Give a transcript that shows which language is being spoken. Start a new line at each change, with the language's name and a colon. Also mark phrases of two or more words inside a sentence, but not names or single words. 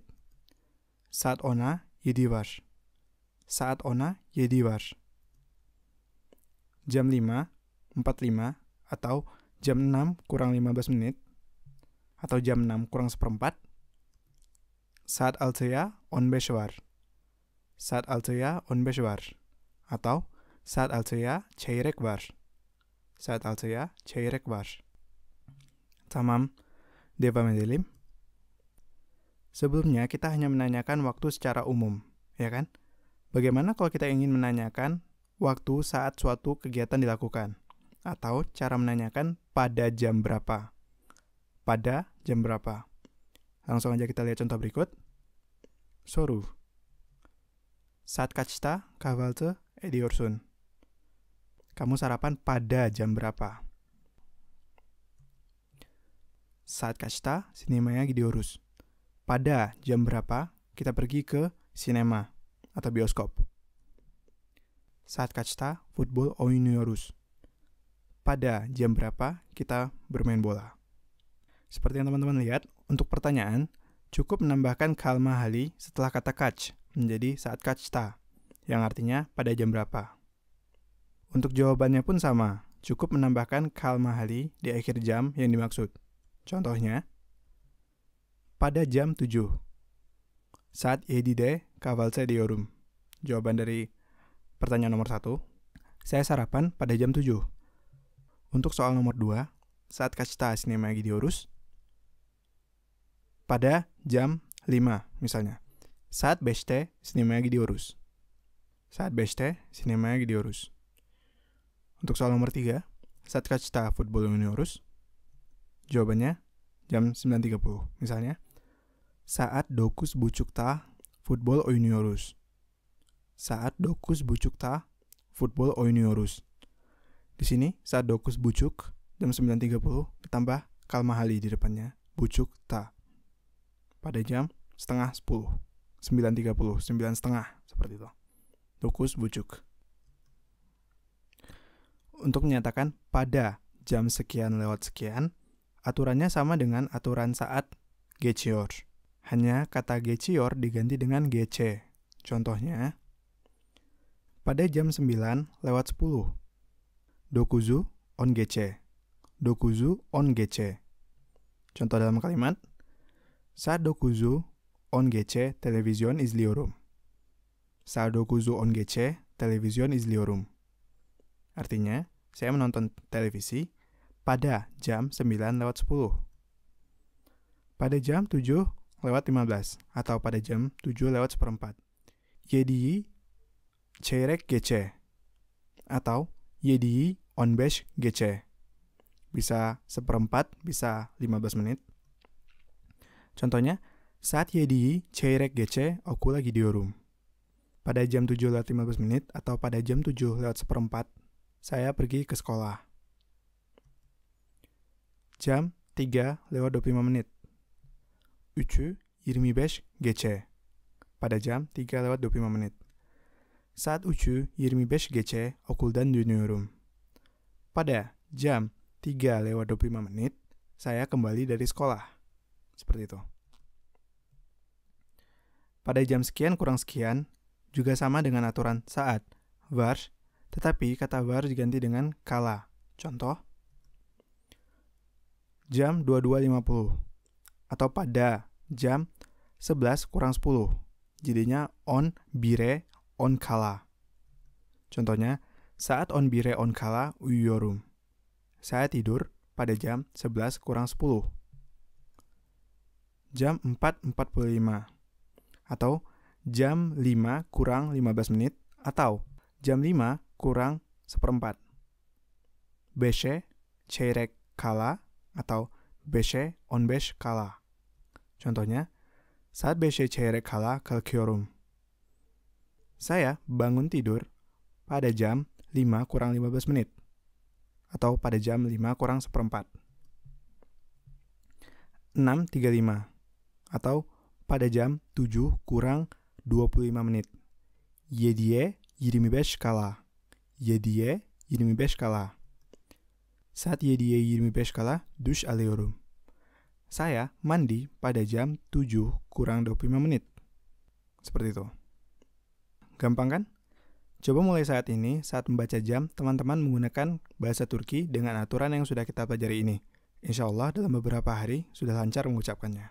Turkish: Saat ona 7 var. Saat ona 7 var.
Indonesian: Jam 5.45, atau jam 6 kurang 15 menit. Atau jam 6 kurang seperempat.
Turkish: Saat altıya 15 var. Saat altıya 15 var. Atau saat altıya çeyrek var. Saat altıya çeyrek var. Tamam, devam edelim.
Indonesian: Sebelumnya kita hanya menanyakan waktu secara umum, ya kan? Bagaimana kalau kita ingin menanyakan waktu saat suatu kegiatan dilakukan? Atau cara menanyakan pada jam berapa? Pada jam berapa? Langsung aja kita lihat contoh berikut.
Turkish: Soru. Saat kaçta kahvaltı ediyorsun?
Indonesian: Kamu sarapan pada jam berapa?
Turkish: Saat kaçta sinemaya gidiyoruz?
Indonesian: Pada jam berapa kita pergi ke sinema atau bioskop?
Turkish: Saat kaçta futbol oynuyoruz?
Indonesian: Pada jam berapa kita bermain bola? Seperti yang teman-teman lihat, untuk pertanyaan, cukup menambahkan
Turkish: kalma hali
Indonesian: setelah kata kaç menjadi
Turkish: saat kaçta,
Indonesian: yang artinya pada jam berapa. Untuk jawabannya pun sama, cukup menambahkan
Turkish: kalma hali
Indonesian: di akhir jam yang dimaksud. Contohnya, pada jam 7.
Turkish: Saat 7'de kahvaltı ediyorum.
Indonesian: Jawaban dari pertanyaan nomor 1, saya sarapan pada jam 7. Untuk soal nomor 2,
Turkish: saat kaçta sinemaya gidiyoruz?
Indonesian: Pada jam 5 misalnya.
Turkish: Saat 5'te sinemaya gidiyoruz. Saat 5'te sinemaya gidiyoruz.
Indonesian: Untuk soal nomor 3,
Turkish: saat kaçta futbol oynuyoruz?
Indonesian: Jawabannya jam 9.30 misalnya.
Turkish: Saat 9.30 futbol oynuyoruz. Saat 9.30 futbol oynuyoruz.
Indonesian: Di sini
Turkish: saat 9.30
Indonesian: jam 9.30 ditambah
Turkish: kalma hali
Indonesian: di depannya,
Turkish: bucuk ta.
Indonesian: Pada jam setengah 10, 9.30, 9.30, seperti itu. 9:30. Untuk menyatakan pada jam sekian lewat sekian, aturannya sama dengan aturan
Turkish: saat geçiyor.
Indonesian: Hanya kata geçiyor diganti dengan gece. Contohnya, pada jam 9 lewat 10.
Turkish: 9 on gece. 9 on gece.
Indonesian: Contoh dalam kalimat,
Turkish: saat 9 on gece televizyon izliyorum. Saat 9 on gece televizyon izliyorum.
Indonesian: Artinya, saya menonton televisi pada jam 9 lewat 10. Pada jam 7 lewat 15 atau pada jam 7 lewat seperempat.
Turkish: Yediği çeyrek geçe atau yediği 15 geçe.
Indonesian: Bisa seperempat, bisa 15 menit.
Turkish: Contohnya, saat yediği çeyrek geçe okula gidiyorum.
Indonesian: Pada jam 7 lewat 15 menit atau pada jam 7 lewat seperempat, saya pergi ke sekolah. Jam 3 lewat 25 menit. 3:25 geçe. Pada jam 3 lewat 25 menit.
Turkish: Saat 3:25 geçe okuldan dönüyorum.
Indonesian: Pada jam 3 lewat 25 menit, saya kembali dari sekolah. Seperti itu. Pada jam sekian kurang sekian, juga sama dengan aturan saat, var, tetapi kata var diganti dengan kala. Contoh, jam 22.50 atau pada jam 11 kurang 10.
Turkish: Jadinya on bire on kala. Contohnya, saat on bire on kala uyuyorum.
Indonesian: Saya tidur pada jam 11 kurang 10. Jam 4.45 atau jam 5 kurang 15 menit atau jam 5 kurang seperempat.
Turkish: Beşe çeyrek kala atau beşe 15 kala. Contohnya, saat beşe çeyrek kala kalkıyorum.
Indonesian: Saya bangun tidur pada jam 5 kurang 15 menit atau pada jam 5 kurang seperempat. 6.35 atau pada jam 7 kurang 25 menit.
Turkish: 7:25 kala. 7:25 kala. Saat 7:25 kala duş alıyorum.
Indonesian: Saya mandi pada jam 7 kurang 25 menit. Seperti itu. Gampang kan? Coba mulai saat ini, saat membaca jam, teman-teman menggunakan bahasa Turki dengan aturan yang sudah kita pelajari ini.
Arabic: Insya Allah
Indonesian: dalam beberapa hari sudah lancar mengucapkannya.